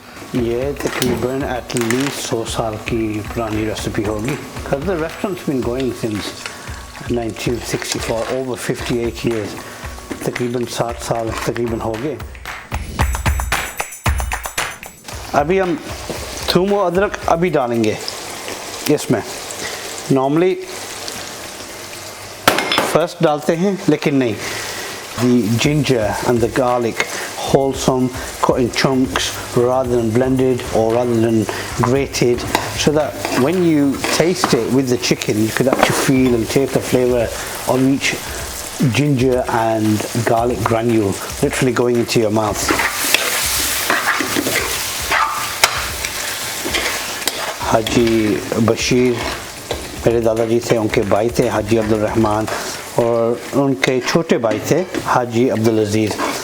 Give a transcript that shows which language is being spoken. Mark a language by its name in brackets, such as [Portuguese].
[Hindi] ये तकरीबन एटलीस्ट 100 साल की पुरानी रेसिपी होगी. [English] Because the restaurant's been going since 1964, over 58 years. [Hindi] तकरीबन 60 साल तकरीबन हो गए. अभी हम थूम और अदरक अभी डालेंगे इसमें. नॉर्मली फर्स्ट डालते हैं लेकिन नहीं. [English] The ginger and the garlic, wholesome, cut in chunks rather than blended or rather than grated, so that when you taste it with the chicken you could actually feel and taste the flavor of each ginger and garlic granule literally going into your mouth. [Hindi] हाजी बशीर मेरे दादाजी थे, उनके भाई थे हाजी अब्दुल रहमान, और उनके छोटे भाई थे हाजी अब्दुल अजीज़.